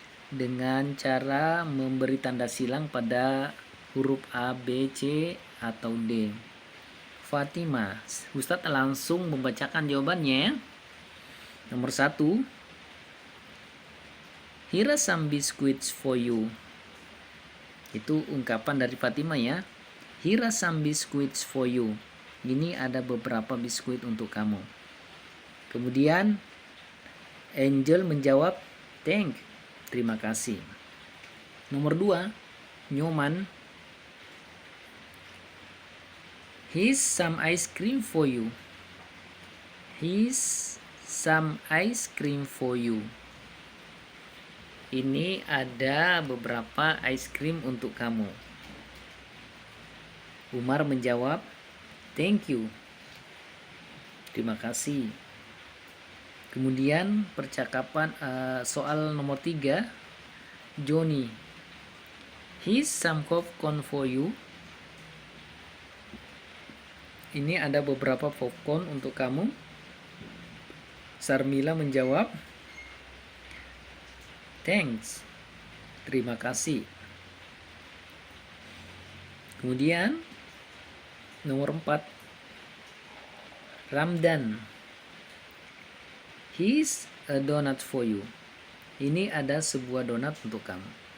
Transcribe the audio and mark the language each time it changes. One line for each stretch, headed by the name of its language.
Indonesian: Dengan cara memberi tanda silang pada huruf A, B, C, atau D. Fatima, Ustadz langsung membacakan jawabannya. Nomor 1.
English: Here are some biscuits for you.
Indonesian: Itu ungkapan dari Fatima ya.
English: Here are some biscuits for you.
Indonesian: Ini ada beberapa biskuit untuk kamu. Kemudian Angel menjawab, terima kasih. Nomor 2,
English: Nyoman, here's some ice cream for you. Here's some ice cream for you.
Indonesian: Ini ada beberapa ice cream untuk kamu. Umar menjawab,
English: thank you.
Indonesian: Terima kasih. Kemudian percakapan soal nomor 3, Johnny,
English: here's some popcorn for you.
Indonesian: Ini ada beberapa popcorn untuk kamu. Sarmila menjawab, thanks. Terima kasih. Kemudian nomor 4,
English: Ramdan, here's a donut for you.
Indonesian: Ini ada sebuah donat untuk kamu.